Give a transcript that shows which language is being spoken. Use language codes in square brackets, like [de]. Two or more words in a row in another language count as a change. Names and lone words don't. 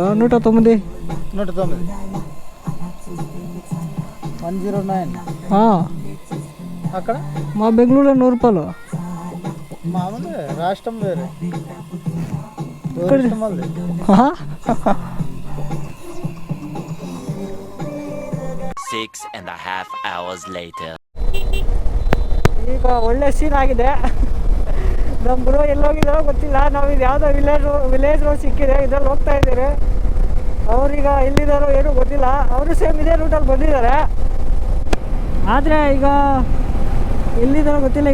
[te] 109 109 అక్కడ మా బెంగళూరులో 100 రూపాయలు. మామూలు రాష్ట్రం వేరే. [en] 6.5 hours later. [kn] ಈಗ ಒಳ್ಳೆ ಸೀನ್ ಆಗಿದೆ. ನಮ್ಮ ಬ್ರೋ ಎಲ್ಲೋಗಿದ್ದಾರೋ ಗೊತ್ತಿಲ್ಲ. ನಾವು ಇದು ಯಾವುದೋ [en] village road [kn] ಸಿಕ್ಕಿದೆ, ಇದ್ರಲ್ಲಿ ಹೋಗ್ತಾ ಇದ್ದೀರಿ. ಅವ್ರೀಗ ಎಲ್ಲಿದ್ದಾರೋ ಏನೂ ಗೊತ್ತಿಲ್ಲ. ಅವರು ಸೇಮ್ ಇದೇ ರೂಟಲ್ಲಿ ಬಂದಿದ್ದಾರೆ, ಆದರೆ ಈಗ ಎಲ್ಲಿದ್ದಾರೋ ಗೊತ್ತಿಲ್ಲ.